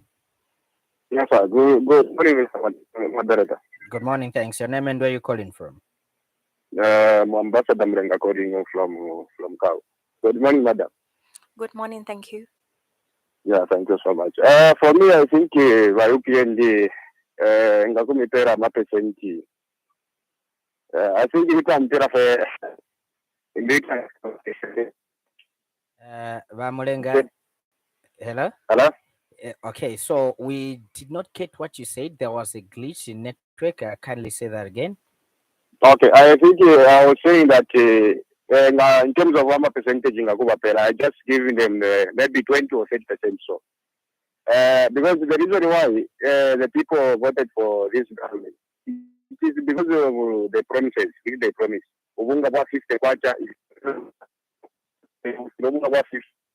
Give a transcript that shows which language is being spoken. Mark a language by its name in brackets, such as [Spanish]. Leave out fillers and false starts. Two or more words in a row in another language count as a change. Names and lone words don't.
[English] Yes, sir. Good morning, Mr. Moderator. Good morning. Thanks. Your name and where you calling from? Ambassador Mrenga calling you from Kau. Good morning, madam. Good morning. Thank you. Yeah, thank you so much. For me, I think UPND [Bemba] ngakumitera mapesenti. [English] I think you can tell Vamulenga. Hello? Hello? Okay, so we did not get what you said. There was a glitch in network. Kindly say that again. Okay, I think I was saying that in terms of what percentage in Akubapela, I just giving them maybe 20 or 30% so. Because the reason why the people voted for this government, it is because of the promises, they promise. [Bemba] Ubunga wa 50 kwacha, ubunga wa 50.